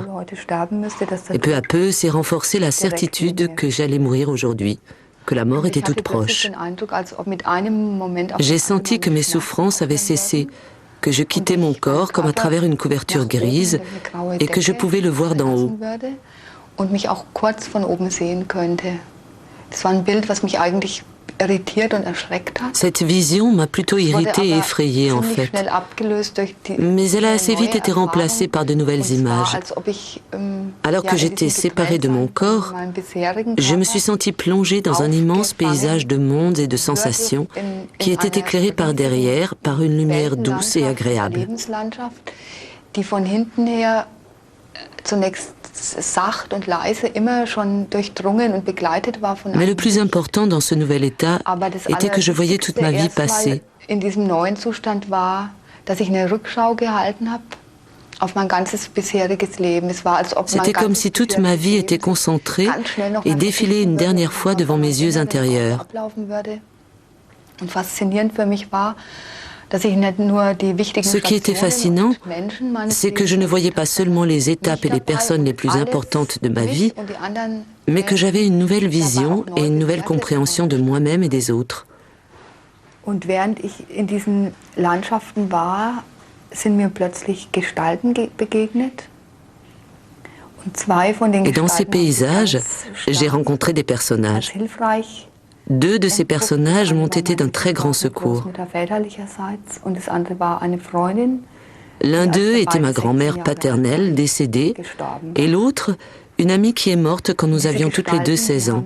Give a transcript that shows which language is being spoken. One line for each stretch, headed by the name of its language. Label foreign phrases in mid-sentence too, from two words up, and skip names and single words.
French: Et peu à peu s'est renforcée la certitude que j'allais mourir aujourd'hui, que la mort était toute proche. J'ai senti que mes souffrances avaient cessé, que je quittais mon corps comme à travers une couverture grise et que je pouvais le voir d'en haut.
German: Und mich auch kurz von oben sehen könnte. Das war ein Bild, was mich eigentlich irritiert und erschreckt hat.
French: Cette vision m'a plutôt irritée et effrayée en fait. Mais elle a assez vite été remplacée par de nouvelles images. Alors que j'étais séparée de mon corps, je me suis sentie plongée dans un immense paysage de mondes et de sensations qui était éclairé par derrière par une lumière douce et agréable.
German: Die von hinten her zunächst sacht und leise immer schon durchdrungen und begleitet war von.
French: Mais le plus important dans ce nouvel état était que je voyais toute ma vie passer.
German: In diesem neuen Zustand war, dass ich eine Rückschau gehalten habe auf mein ganzes bisheriges Leben. Es war, als ob
French: C'était comme si toute ma vie était concentrée et défilait une dernière fois devant mes yeux intérieurs.
German: Und faszinierend für mich war,
French: ce qui était fascinant, c'est que je ne voyais pas seulement les étapes et les personnes les plus importantes de ma vie, mais que j'avais une nouvelle vision et une nouvelle compréhension de moi-même et des autres.
German: Und während ich in diesen Landschaften war, sind mir plötzlich Gestalten begegnet.
French: Et dans ces paysages, j'ai rencontré des personnages. Deux de ces personnages m'ont été d'un très grand secours. L'un d'eux était ma grand-mère paternelle, décédée, et l'autre, une amie qui est morte quand nous avions toutes les deux 16 ans.